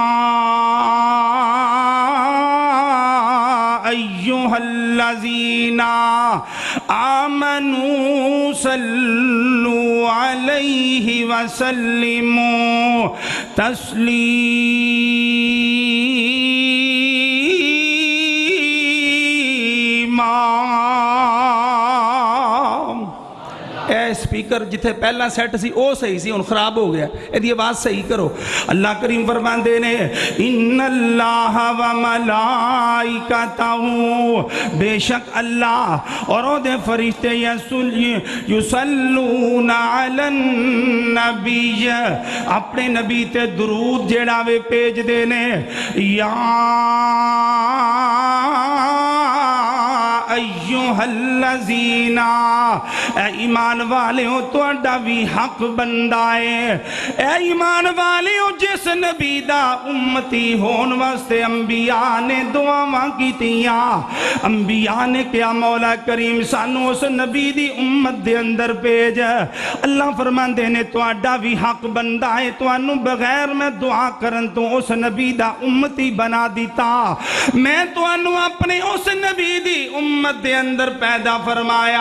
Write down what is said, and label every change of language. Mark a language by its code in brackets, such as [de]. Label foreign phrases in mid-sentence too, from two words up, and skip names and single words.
[ar] ایہا الذین آمنوا صلوا علیہ وسلموا تسلیما۔ [pa] اے سپیکر جتھے پہلا سیٹ سی او صحیح سی، ان خراب ہو گیا، ایدی آواز صحیح کرو۔ اللہ کریم فرماندے نے [ar] ان اللہ و ملائکتہ، [pa] بے شک اللہ اور او دے فرشتے [ar] یصلون علی النبی، [pa] اپنے نبی تے درود جیڑا وے پیج دینے، یا [ar] ایہا الذین، [pa] اے ایمان والے ہو تو اڈا بھی حق بندہ ہے، اے ایمان والے ہو جس نبی دا امتی ہون واسطے انبیاء نے دعاواں کیتیاں، انبیاء نے کیا مولا کریم سانو اس نبی دی امت دے اندر بھیج۔ اللہ فرماندے نے تو اڈا بھی حق بندہ ہے، تو انو بغیر میں دعا کرن تو اس نبی دا امتی بنا دیتا، میں تو انو اپنے اس نبی دی امت دے اندر پیدا فرمایا۔